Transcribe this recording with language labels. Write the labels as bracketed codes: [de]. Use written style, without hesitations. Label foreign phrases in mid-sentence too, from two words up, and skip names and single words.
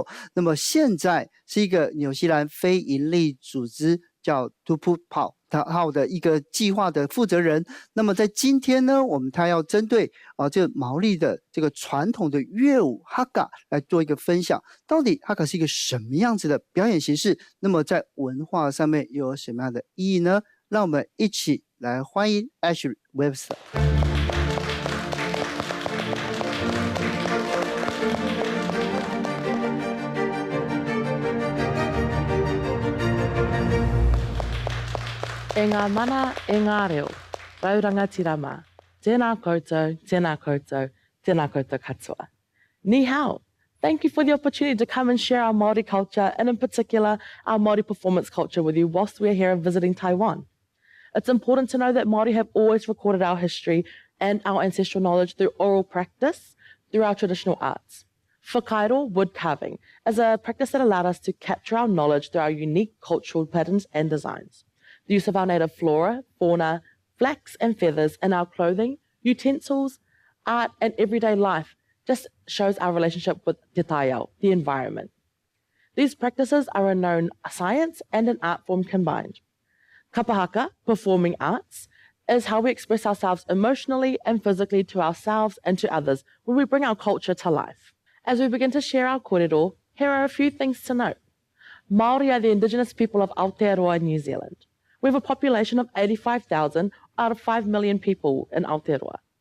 [zh] 那么现在是一个纽西兰非营利组织叫 Tupupau 他的一个计划的负责人。那么在今天呢，他要针对这个毛利的这个传统的乐舞 haka 来做一个分享。到底 haka 是一个什么样子的表演形式？那么在文化上面又有什么样的意义呢？让我们一起来欢迎 Ashleigh Webster。 [mi] E ngā mana, e ngā reo, rauranga tirama, tēnā koutou, tēnā koutou, tēnā koutou katoa. [zh] 你好. [en] Thank you for the opportunity to come and share our Māori culture, and in particular, our Māori performance culture with you whilst we're here visiting Taiwan. It's important to know that Māori have always recorded our history and our ancestral knowledge through oral practice, through our traditional arts. Whakairo, wood carving, is a practice that allowed us to capture our knowledge through our unique cultural patterns and designs. The use of our native flora, fauna, flax and feathers in our clothing, utensils, art and everyday life just shows our relationship with [mi] te taiao, [en] the environment. These practices are a known science and an art form combined. [mi] Kapa haka, [en] performing arts, is how we express ourselves emotionally and physically to ourselves and to others when we bring our culture to life. As we begin to share our kōrero, here are a few things to note. Māori are the indigenous people of Aotearoa, New Zealand. We have a population of 85,000 out of 5 million people in Aotearoa.